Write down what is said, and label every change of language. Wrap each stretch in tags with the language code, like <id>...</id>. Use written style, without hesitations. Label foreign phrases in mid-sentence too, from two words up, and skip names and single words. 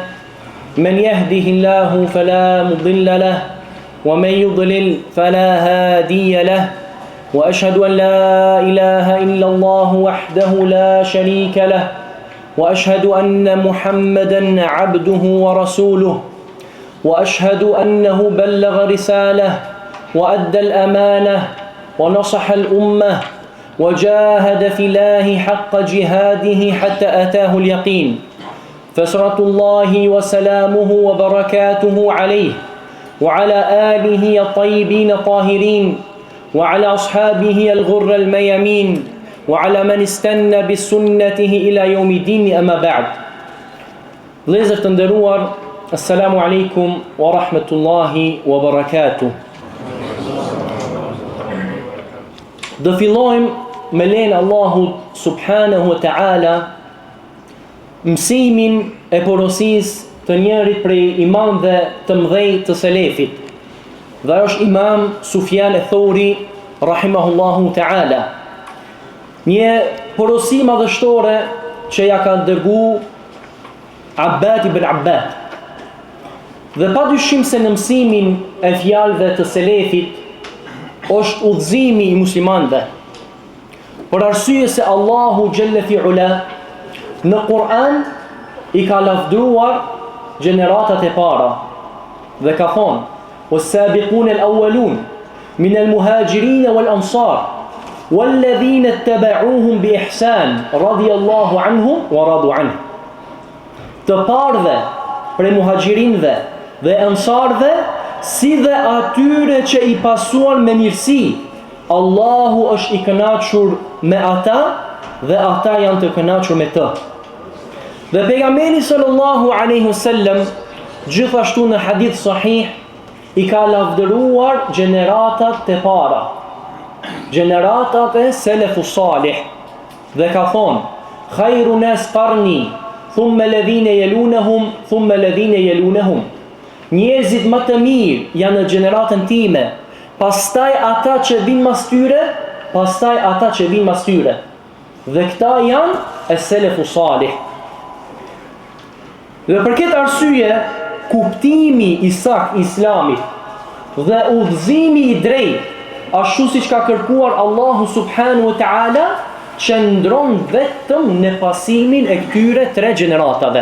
<ar>من يهده الله فلا مضل له ومن يضلل فلا هادي له وأشهد أن لا إله إلا الله وحده لا شريك له وأشهد أن محمدًا عبده ورسوله وأشهد أنه بلغ رسالة وأدى الأمانة ونصح الأمة وجاهد في الله حق جهاده حتى أتاه اليقين. فصلاة الله وسلامه وبركاته عليه وعلى آله الطيبين الطاهرين وعلى أصحابه الغر الميامين وعلى من استنى بسنته إلى يوم الدين. أما بعد.</ar> <sq>Vëllezër të nderuar,</sq> <ar>السلام عليكم ورحمة الله وبركاته.</ar> <sq>Do fillojmë me lejen Allahut</sq> <ar>سبحانه وتعالى</ar> <sq>mësimin e porosisë të njërit prej imamëve të mëdhej të selefit. Dhe është Imam Sufjan al-Thawri</sq> <ar>رحمه الله تعالى.</ar> <sq>Një porosi madhështore që ja ka dërgu Abbad ibn Abbad. Dhe pa dyshim se në mësimin e fjalëve të selefit është udhëzimi i muslimanëve. Për arsye se Allahu</sq> <ar>جل في علا</ar> <sq>në Kur'an i ka lavdruar gjeneratat e para dhe ka thonë:</sq> <ar>"والسابقون الأولون من المهاجرين والأنصار والذين اتبعوهم بإحسان رضي الله عنهم ورضوا عنه."</ar> <sq>Të parëve prej muhaxhirinëve dhe ansarëve, si dhe atyre që i pasuan me mirësi, Allahu është i kënaqur me ata dhe ata janë të kënaqur me të. Dhe pejgamberi</sq> <ar>صلى الله عليه وسلم</ar> <sq>gjithashtu në</sq> <ar>حديث صحيح</ar> <sq>i ka lavdëruar gjeneratat e para, gjeneratat e</sq> <ar>السلف الصالح,</ar> <sq>dhe ka thonë:</sq> <ar>"خير الناس قرني، ثم الذين يلونهم، ثم الذين يلونهم."</ar> <sq>Njerëzit më të mirë janë në gjeneratën time, pastaj ata që vinë mas tyre, pastaj ata që vinë mas tyre. Dhe këta janë e</sq> <ar>السلف الصالح.</ar> <sq>Dhe për këtë arsye, kuptimi i saktë i Islamit dhe udhëzimi i drejtë, ashtu siç ka kërkuar Allahu</sq> <ar>سبحانه وتعالى,</ar> <sq>qëndron vetëm në pasimin e këtyre tre gjeneratave.</sq>